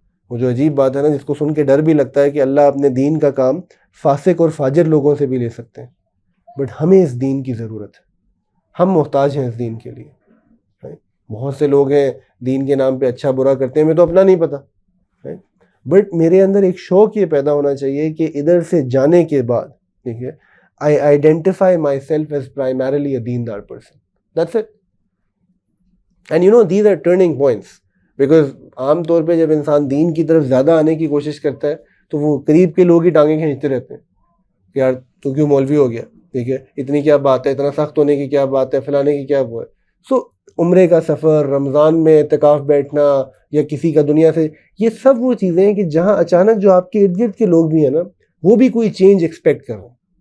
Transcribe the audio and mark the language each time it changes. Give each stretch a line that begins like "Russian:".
Urdu: وہ جو عجیب بات ہے نا, جس کو سن کے ڈر بھی لگتا ہے کہ اللہ اپنے دین کا کام فاسق اور فاجر لوگوں سے بھی لے سکتے ہیں, بٹ ہمیں اس دین کی ضرورت ہے, ہم محتاج ہیں اس دین کے لیے. بہت سے لوگ ہیں دین کے نام پہ اچھا برا کرتے ہیں, میں تو اپنا نہیں پتا, بٹ میرے اندر ایک شوق یہ پیدا ہونا چاہیے کہ ادھر سے جانے کے بعد, ٹھیک ہے,
English: I identify myself as primarily a deendar person. That's it. And these are turning points.
Urdu: Because عام طور پہ جب انسان دین کی طرف زیادہ آنے کی کوشش کرتا ہے تو وہ قریب کے لوگ ہی ٹانگیں کھینچتے رہتے ہیں کہ یار تو کیوں مولوی ہو گیا, ٹھیک ہے, اتنی کیا بات ہے, اتنا سخت ہونے کی کیا بات ہے, فلانے کی کیا وہ ہے. سو عمرے کا سفر, رمضان میں اعتکاف بیٹھنا, یا کسی کا دنیا سے, یہ سب وہ چیزیں ہیں کہ جہاں اچانک جو آپ کے ارد گرد کے لوگ بھی ہیں نا, وہ بھی کوئی چینج ایکسپیکٹ کر رہے ہیں.